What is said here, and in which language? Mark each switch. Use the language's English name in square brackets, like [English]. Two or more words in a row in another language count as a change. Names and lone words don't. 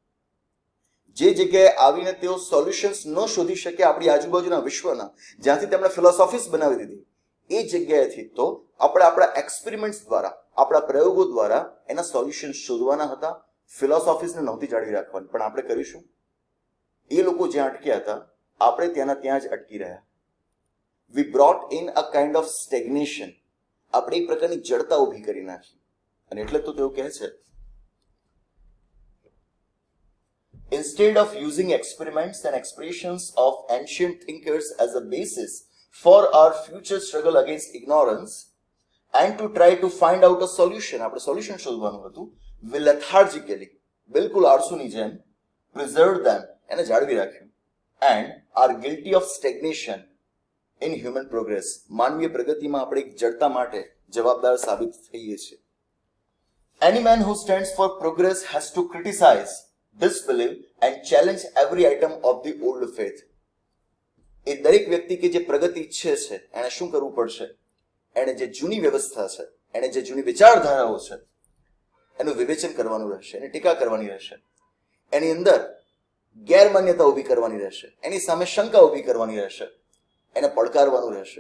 [Gujarati] જે જગ્યાએ આવીને તેઓ સોલ્યુશન્સ ન શોધી શકે આપણી આજુબાજુના વિશ્વના, જ્યાંથી તેમણે ફિલોસોફીસ બનાવી દીધી, એ જગ્યાએથી તો આપણે આપણા એક્સપેરિમેન્ટ્સ દ્વારા, આપણા પ્રયોગો દ્વારા એના સોલ્યુશન્સ શોધવાના હતા. ફિલોસોફીસને નહોતી જાળવી રાખવાની. પણ આપણે કરીશું? એ લોકો જ્યાં અટક્યા હતા આપણે ત્યાંના ત્યાં જ અટકી રહ્યા. [English] we brought in a kind of stagnation. [Gujarati] આપણે એક પ્રકારની જડતા ઊભી કરી નાખી. અને એટલે તો તેઓ કહે છે, [English] instead of using experiments and expressions of ancient thinkers as a basis for our future struggle against ignorance and to try to find out a solution, [Gujarati] આપણે સોલ્યુશન શોધવાનું હતું, [English] we lethargically, [Gujarati] બિલકુલ આળસુની જેમ, [English] preserved them, [Gujarati] એને જાળવી રાખ્યું, [English] and are guilty of stagnation in human progress. [Gujarati] માનવીય પ્રગતિમાં આપણે એક જડતા માટે જવાબદાર સાબિત થઈએ છીએ. [English] Any man who stands for progress has to criticize, disbelieve and challenge every item of the old faith. [Gujarati] એ દરેક વ્યક્તિ કે જે પ્રગતિ ઈચ્છે છે એને શું કરવું પડશે? એને જે જૂની વ્યવસ્થા છે, એને જે જૂની વિચારધારાઓ છે, એનું વિવેચન કરવાનું રહેશે, એની ટીકા કરવાની રહેશે, એની અંદર ગેરમાન્યતા ઊભી કરવાની રહેશે, એની સામે શંકા ઊભી કરવાની રહેશે, એને પડકારવાનું રહેશે.